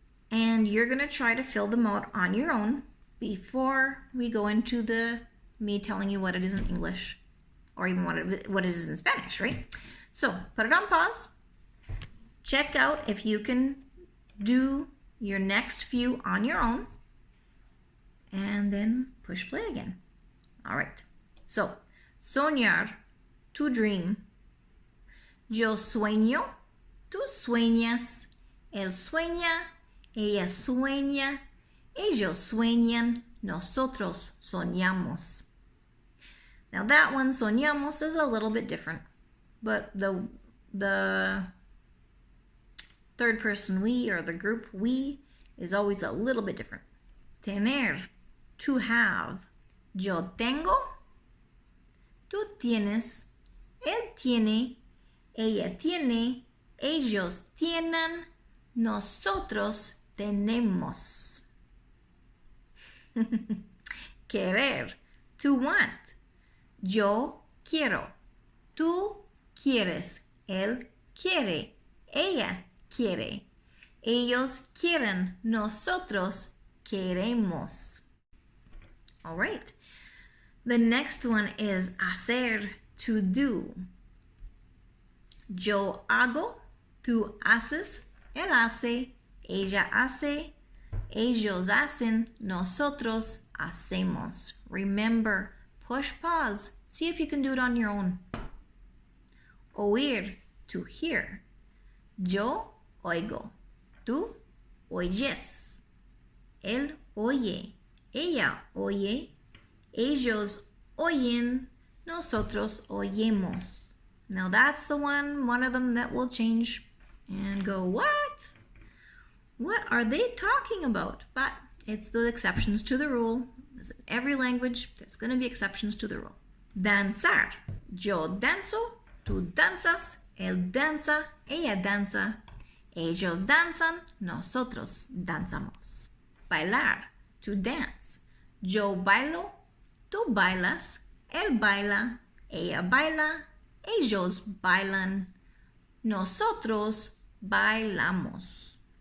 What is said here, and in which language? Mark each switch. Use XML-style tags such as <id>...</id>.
<en>And you're going to try to fill them out on your own before we go into me telling you what it is in English, or even what it is in Spanish, right? So put it on pause. Check out if you can do your next few on your own, and then push play again. All right. So, soñar, to dream.</en> <es>Yo sueño, tú sueñas, él sueña, ella sueña, ellos sueñan, nosotros soñamos.</es> <en>Now that one, soñamos, is a little bit different, but the third person we, or the group we, is always a little bit different. Tener, to have.</en> <es>Yo tengo, tú tienes, él tiene, ella tiene, ellos tienen, nosotros tenemos. Querer,</es> <en>to want.</en> <es>Yo quiero, tú quieres, él quiere, ella quiere, ellos quieren, nosotros queremos.</es> <en>All right. The next one is hacer, to do.</en> <es>Yo hago, tú haces, él hace, ella hace, Ellos hacen, nosotros hacemos.</es> <en>Remember, push pause. See if you can do it on your own.</en> <es>Oír,</es> <en>to hear.</en> <es>Yo oigo. Tú oyes. Él oye. Ella oye. Ellos oyen. Nosotros oyemos.</es> <en>Now that's the one of them that will change and go, what? What are they talking about? But it's the exceptions to the rule. In every language, there's going to be exceptions to the rule.</en> <es>Danzar. Yo danzo, tú danzas, él danza, ella danza, ellos danzan, nosotros danzamos. Bailar.</es> <en>To dance.</en> <es>Yo bailo, tú bailas, él baila, ella baila, ellos bailan, nosotros bailamos.</es>